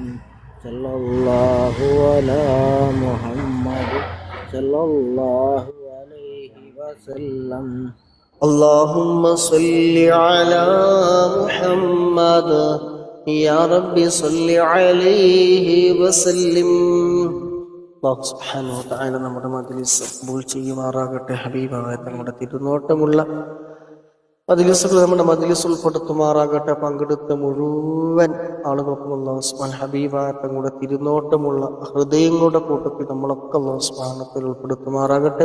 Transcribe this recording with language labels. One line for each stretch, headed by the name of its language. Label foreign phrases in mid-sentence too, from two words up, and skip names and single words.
Arabic: صلى الله على محمد صلى الله عليه وسلم. اللهم صل على محمد يا رب صل عليه وسلم. الله سبحانه وتعالى
Malayalam: നമ്മുടെ മജ്‌ലിസ് കബൂൽ ചെയ്യുമാറാകട്ടെ. ഹബീബായ തങ്ങളുടെ തിരുനോട്ടമുള്ള മജ്‌ലിസുകൾ നമ്മുടെ മജ്‌ലിസ് ഉൾപ്പെടുത്തുമാറാകട്ടെ. പങ്കെടുത്ത മുഴുവൻ ആളുകൾക്കും
Arabic: الله سبحانه
Malayalam: ഹബീബായ തങ്ങളുടെ തിരുനോട്ടമുള്ള ഹൃദയങ്ങളുടെ കൂട്ടത്തിൽ നമ്മളൊക്കെ
Arabic: الله سبحانه
Malayalam: ഉൾപ്പെടുത്തുമാറാകട്ടെ.